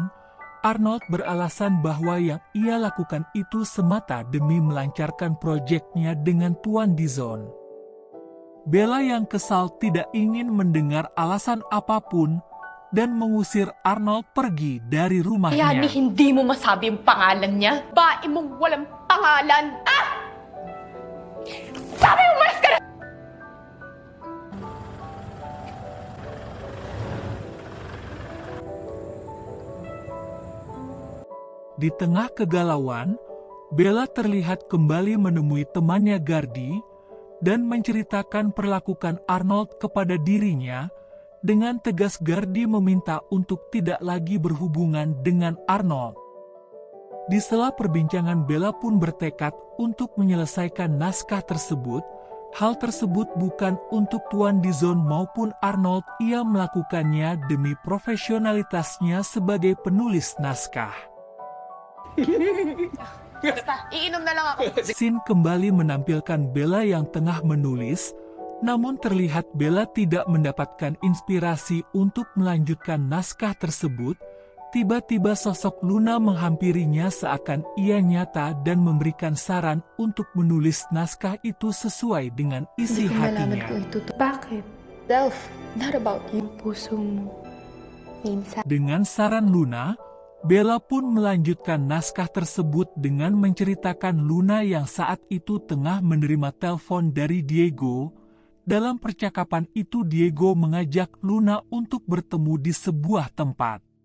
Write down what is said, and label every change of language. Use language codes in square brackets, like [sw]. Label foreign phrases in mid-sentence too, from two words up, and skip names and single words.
[id] Arnold beralasan bahwa yang ia lakukan itu semata demi melancarkan proyeknya dengan Tuan Dizon. Bella yang kesal tidak ingin mendengar alasan apapun dan mengusir Arnold pergi dari rumahnya. [tl] Kaya hindi mo masabi ang pangalan niya? Bae mong walang pangalan! Ah! Sabi mo, umalis ka na! [id] Di tengah kegalauan, Bella terlihat kembali menemui temannya Gardi dan menceritakan perlakuan Arnold kepada dirinya. Dengan tegas Gardi meminta untuk tidak lagi berhubungan dengan Arnold. Di sela perbincangan Bella pun bertekad untuk menyelesaikan naskah tersebut. Hal tersebut bukan untuk Tuan Dizon maupun Arnold, ia melakukannya demi profesionalitasnya sebagai penulis naskah. [tl] Basta, iinom na lang ako. [id] Scene kembali menampilkan Bella yang tengah menulis, namun terlihat Bella tidak mendapatkan inspirasi untuk melanjutkan naskah tersebut. Tiba-tiba sosok Luna menghampirinya seakan ia nyata dan memberikan saran untuk menulis naskah itu sesuai dengan isi hatinya. [tl] Bakit? [en] Self, not about you. [tl] Puso mo. Minsan. [id] Dengan saran Luna, Bella pun melanjutkan naskah tersebut dengan menceritakan Luna yang saat itu tengah menerima telepon dari Diego. Dalam percakapan itu Diego mengajak Luna untuk bertemu di sebuah tempat.